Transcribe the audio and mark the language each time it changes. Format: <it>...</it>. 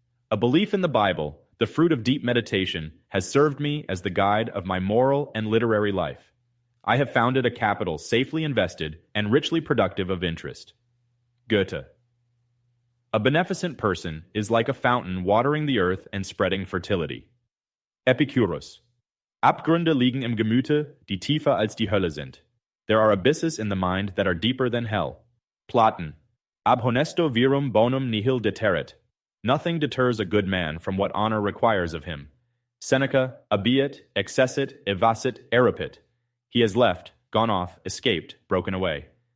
<en>A belief in the Bible, the fruit of deep meditation, has served me as the guide of my moral and literary life. I have founded a capital safely invested and richly productive of interest. Goethe. A beneficent person is like a fountain watering the earth and spreading fertility. Epicurus.</en> <de>Abgründe liegen im Gemüte, die tiefer als die Hölle sind.</de> <en>There are abysses in the mind that are deeper than hell. Platon.</en> <la>Ab honesto virum bonum nihil deterret.</la> <en>Nothing deters a good man from what honor requires of him. Seneca.</en> <la>Abiet, excessit, evacit, eripit.</la> <en>He has left, gone off, escaped, broken away.</en>